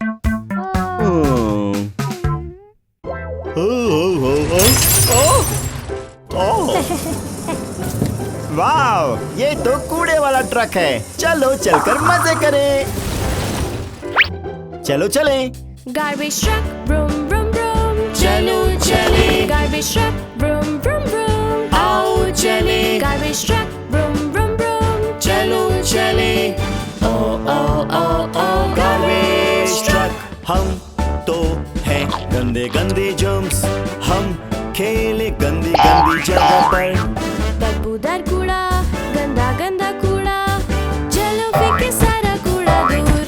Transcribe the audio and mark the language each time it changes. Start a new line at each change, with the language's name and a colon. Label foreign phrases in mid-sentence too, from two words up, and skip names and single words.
Hindi: वाह, ये तो कूड़े वाला ट्रक है। चलो चलकर मजे करें। चलो चलें।
English: Garbage truck, vroom vroom vroom.
Hindi: चलो चले।
English: Garbage truck, vroom vroom vroom.
Hindi: आओ चले।
English: Garbage truck, vroom vroom vroom.
Hindi: चलो चले। ओ ओ ओ ओ
English: garbage truck.
Hindi: हम तो हैं गंदे गंदे जर्म्स। हम खेले गंदी गंदी जगह पर। बदबूदार कूड़ा, गंदा गंदा कूड़ा, चलो फेंके सारा कूड़ा दूर।